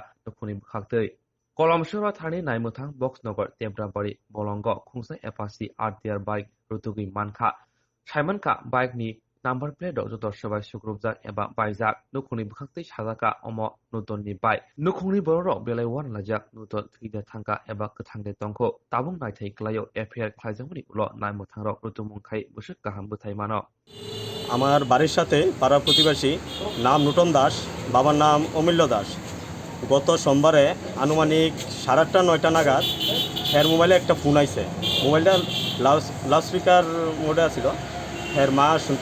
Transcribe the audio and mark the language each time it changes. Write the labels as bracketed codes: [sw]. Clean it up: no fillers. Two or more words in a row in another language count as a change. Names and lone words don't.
[trp] nukuni bukhaktei kolomshora thani naimuthang box nogor tembrabari bolongo khungsa apasi artier bike rutugui mankha saimanka bike ni [en] Number plate [trp] jotor sabai sukrubjak eba baijak nukungni bukhaktei sajaka omo nutonni bai nukungni borok belai wan lajak nuton thide thangka eba kathangde tongko tabung naithai klayo affair khlaijamani ulo naimuthangrok rutumungkhai busuk kaham buthai mano [bn] আমার বাড়ির সাথে পাড়া প্রতিবেশী নাম নূতন দাস বাবার নাম অমূল্য দাস গত সোমবারে আনুমানিক 8:30 9টা নাগাদ এর মোবাইলে একটা ফোন আইছে মোবাইলটা [en] loudspeaker mode [bn] আছিল এর মা শুনতে